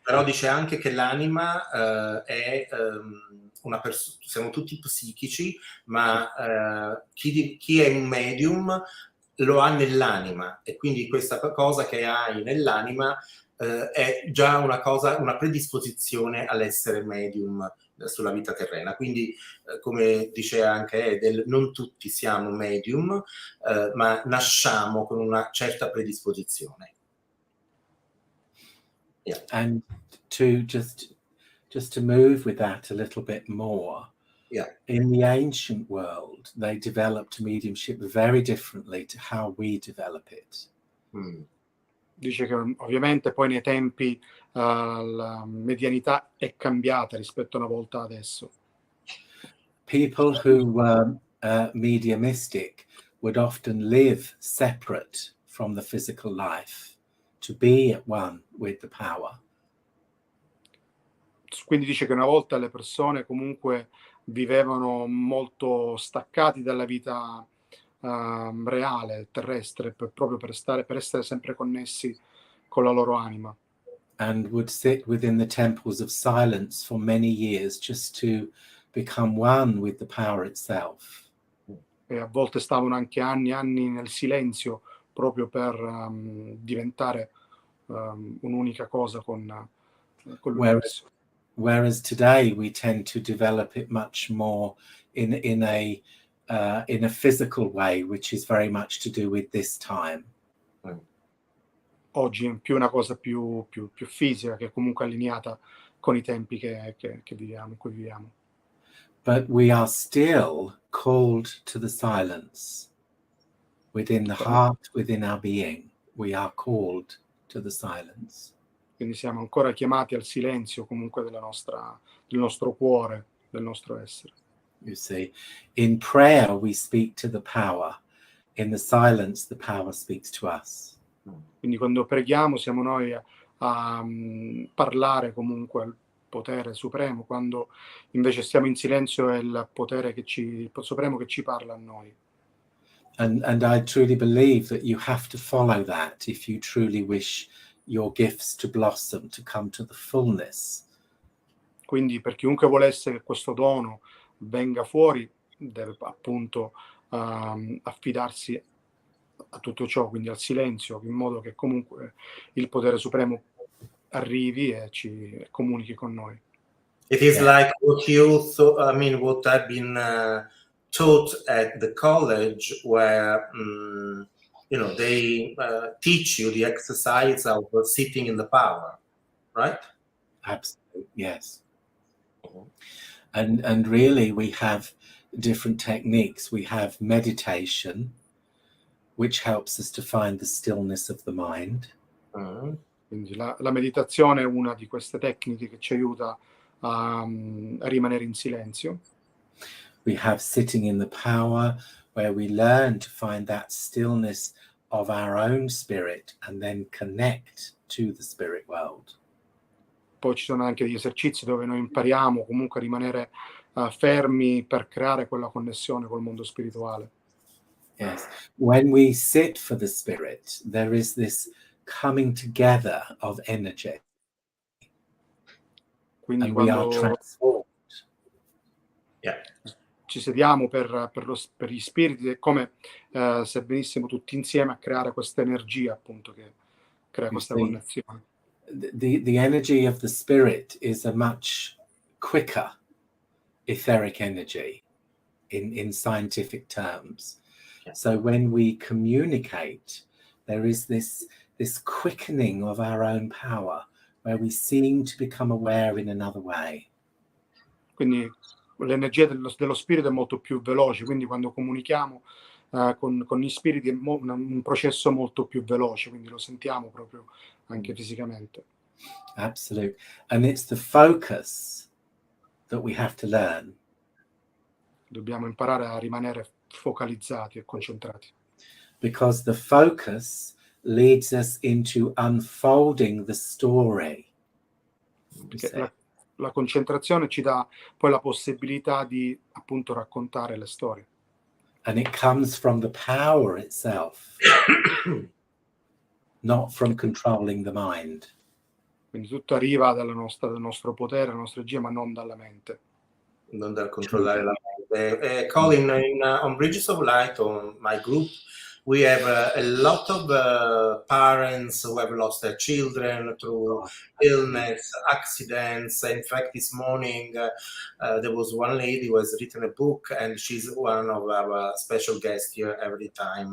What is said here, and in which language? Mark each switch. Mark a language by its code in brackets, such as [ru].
[it] Però dice anche che l'anima è una persona, siamo tutti psichici, ma chi è un medium lo ha nell'anima, e quindi questa cosa che hai nell'anima è già una cosa, una predisposizione all'essere medium sulla vita terrena. Quindi come dice anche Edel, non tutti siamo medium, ma nasciamo con una certa predisposizione. [en] Yeah. And to just to move with that a little bit more, in the ancient world, they developed mediumship very differently to how we develop it. [it] Dice che ovviamente poi nei tempi la medianità è cambiata rispetto a una volta adesso. [en] People who were mediumistic would often live separate from the physical life to be at one with the power. [it] Quindi dice che una volta le persone comunque vivevano molto staccati dalla vita reale, terrestre, proprio per essere sempre connessi con la loro anima. [en] And would sit within the temples of silence for many years just to become one with the power itself. [it] E a volte stavano anche anni e anni nel silenzio proprio per diventare un'unica cosa con l'universo. [en] Whereas today we tend to develop it much more in a physical way, which is very much to do with this time. [it] Oggi è più una cosa più fisica, che è comunque allineata con i tempi che viviamo, in cui viviamo. [en] But we are still called to the silence. Within the heart, within our being, we are called to the silence. [it] Quindi siamo ancora chiamati al silenzio comunque del nostro cuore, del nostro essere. [en] You see, in prayer we speak to the power. In the silence the power speaks to us. [it] Quindi quando preghiamo siamo noi a parlare comunque al potere supremo, quando invece stiamo in silenzio è il potere supremo che ci parla a noi. [en] And I truly believe that you have to follow that if you truly wish your gifts to blossom, to come to the fullness. [it] Quindi per chiunque volesse che questo dono venga fuori, deve appunto affidarsi a tutto ciò, quindi al silenzio, in modo che comunque il potere supremo arrivi e ci comunichi con noi. [en] It is like what what I've been taught at the college, where they teach you the exercise of sitting in the power, right? Absolutely, yes. And really we have different techniques. We have meditation, which helps us to find the stillness of the mind. [it] Quindi la meditazione è una di queste tecniche che ci aiuta a rimanere in silenzio. [en] We have sitting in the power, where we learn to find that stillness of our own spirit and then connect to the spirit world. [it] Poi ci sono anche degli esercizi dove noi impariamo comunque a rimanere fermi per creare quella connessione col mondo spirituale. [en] Yes. When we sit for the spirit, there is this coming together of energy. [it] Quindi [en] and we are [it] quando [en] transformed. Yeah. [it] ci sediamo per gli spiriti, è come se venissimo tutti insieme a creare questa energia, appunto, che crea questa connessione. [en] The energy of the spirit is a much quicker etheric energy in scientific terms. Yeah. So when we communicate, there is this quickening of our own power, where we seem to become aware in another way. [it] Quindi l'energia dello spirito è molto più veloce, quindi quando comunichiamo con gli spiriti è un processo molto più veloce, quindi lo sentiamo proprio anche fisicamente. [en] Absolutely. And it's the focus that we have to learn. [it] Dobbiamo imparare a rimanere focalizzati e concentrati. [en] Because the focus leads us into unfolding the story. [it] Perché la concentrazione ci dà poi la possibilità di appunto raccontare le storie. [en] And it comes from the power itself, not from controlling the mind. [it] Quindi tutto arriva dal nostro potere, dalla nostra energia, ma non dalla mente. Non dal controllare la mente. [en] Colin, on Bridges of Light, on my group, we have a lot of parents who have lost their children through illness, accidents. In fact, this morning there was one lady who has written a book, and she's one of our special guests here every time.